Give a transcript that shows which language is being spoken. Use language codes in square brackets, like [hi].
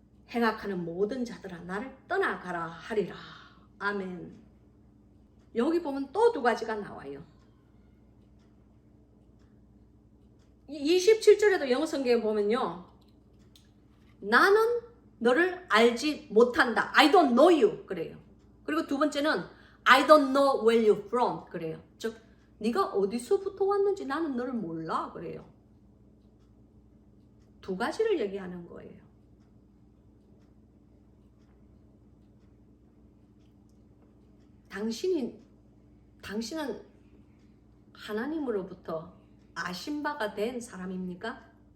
[ko] 행악하는 모든 자들아 나를 떠나가라 하리라. 아멘. 여기 보면 또 두 가지가 나와요. 27절에도 영어 성경에 보면요, 나는 너를 알지 못한다. [en] I don't know you [ko] 그래요. 그리고 두 번째는 [en] I don't know where you're from [ko] 그래요. 즉 네가 어디서부터 왔는지 나는 너를 몰라 그래요. 두 가지를 얘기하는 거예요. 당신은 하나님으로부터 아신 바가 된 사람입니까?